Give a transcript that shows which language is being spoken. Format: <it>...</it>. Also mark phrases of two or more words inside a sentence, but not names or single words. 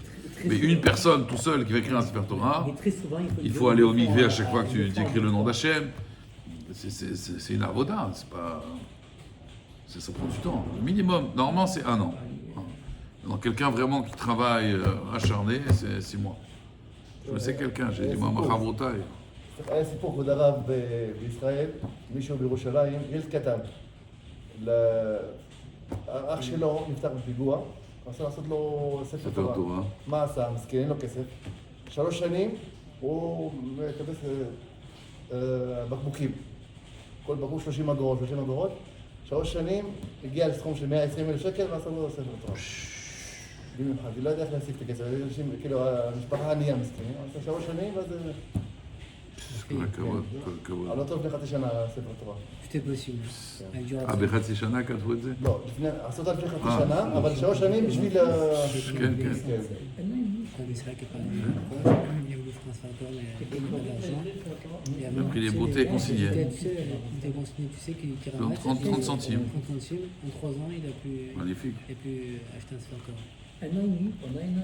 <fr>Mais une personne tout seul qui va écrire un</fr> <he>ספר תורה,</he> <fr>il faut aller au mikvé à chaque fois que tu écris le nom d'Hachem. C'est une avoda, c'est pas... Ça prend du temps. Le minimum, normalement, c'est 1 an. Donc quelqu'un vraiment qui travaille acharné, c'est 6 mois. Je sais quelqu'un, j'ai dit, moi, ma chavrotaï.</fr> <he>היה סיפור כבוד הרב בישראל, מישהו בירושלים, ילד קטן. האח שלו נפתח בפיגוע, רצה לעשות לו ספר תורה. מה עשה? מסכן, אין לו כסף. 3 שנים הוא מקבץ בקבוקים. כל בקבוק 30 אגורות. 3 שנים הגיע לסכום של 120,000 שקל ועשה לו ספר תורה. במיוחד, היא לא יודע איך להשיג את הכסף, כאילו המשפחה ענייה מסכנים, עשה 3 שנים ואז... לא טוב לחצי שנה ספר תורה.</he> <fr>C'était possible.</fr> <he>בחצי שנה כתבו את זה? לא, עשו אותה לפני חצי שנה, אבל 3 שנים בשביל... כן.</he> <fr>Il a pris les bouteilles consignées. Donc 30 centimes. En 3 ans, il a pu Magnifique. acheter un</fr> <he>ספר תורה.</he>